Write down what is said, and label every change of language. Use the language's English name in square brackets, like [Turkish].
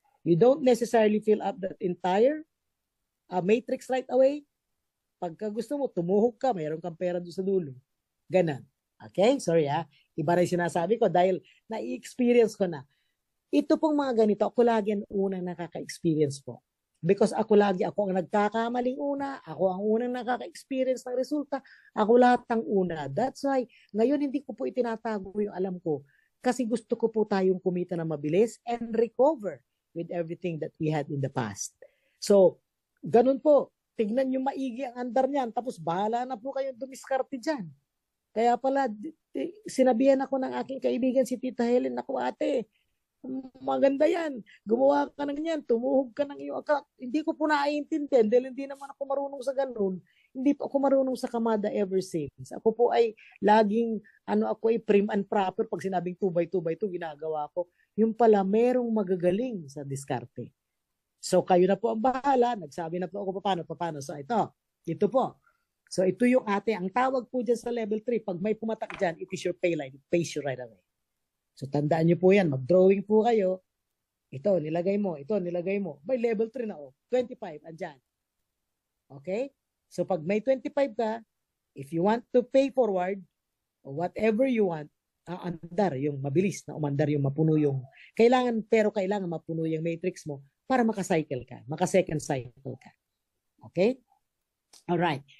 [English] You don't necessarily fill up that entire matrix right away. [Filipino] Pagka gusto mo, tumuhog ka, mayroon kang pera doon sa dulo. Ganon. Okay? Sorry Iba rin sinasabi ko dahil na-experience ko na. Ito pong mga ganito, ako lagi ang unang nakaka-experience po. [English] Because [Filipino] ako ang nagkakamaling una, ako ang unang nakaka-experience ng resulta, ako lahat ang una. [English] That's why, [Filipino] ngayon hindi ko po itinatago yung alam ko. Kasi gusto ko po tayong kumita na mabilis [English] and recover with everything that we had in the past. [Filipino] So, ganun po. Tignan nyo maigi ang andar niyan. Tapos bahala na po kayong dumiskarte dyan. Kaya pala, sinabihan ako ng aking kaibigan si Tita Helen, ako ate, maganda yan. Gumawa ka ng yan. Tumuhog ka ng iyong account. Hindi ko po naiintindihan dahil hindi naman ako marunong sa ganun. Hindi po ako marunong sa Kamada [English] ever since. [Filipino] Ako po ay laging, ako ay prim and proper. Pag sinabing 2x2x2, ginagawa ko. Yung pala, merong magagaling sa diskarte. So, kayo na po ang bahala. Nagsabi na po ako paano. So, ito po. So, ito yung ang tawag po dyan sa level 3. Pag may pumatak dyan, [English] it is your pay line. It pays you right away. [Filipino] So, tandaan nyo po yan. Mag-drawing po kayo. Ito, nilagay mo. May level 3 na 25, andyan. Okay? So, pag may 25 ka, [English] if you want to pay forward, or whatever you want, [Filipino] andar, yung mabilis na umandar, yung mapuno yung, kailangan mapuno yung matrix mo para maka-second cycle ka. Okay? Alright.